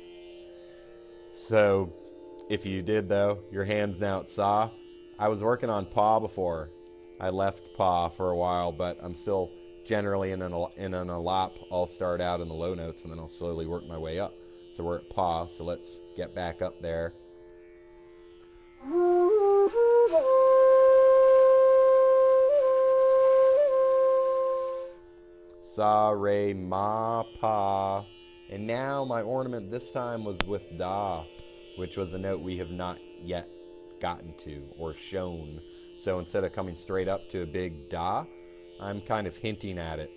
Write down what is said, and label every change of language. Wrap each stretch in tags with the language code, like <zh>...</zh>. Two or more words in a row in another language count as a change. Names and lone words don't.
<en>So, if you did, though, your hand's now at sa. I was working on pa before. I left pa for a while, but I'm still generally in an alap. I'll start out in the low notes, and then I'll slowly work my way up. So we're at pa, so let's get back up there. Sa, re, ma, pa. And now my ornament this time was with da, which was a note we have not yet gotten to or shown. So instead of coming straight up to a big da, I'm kind of hinting at it.</en>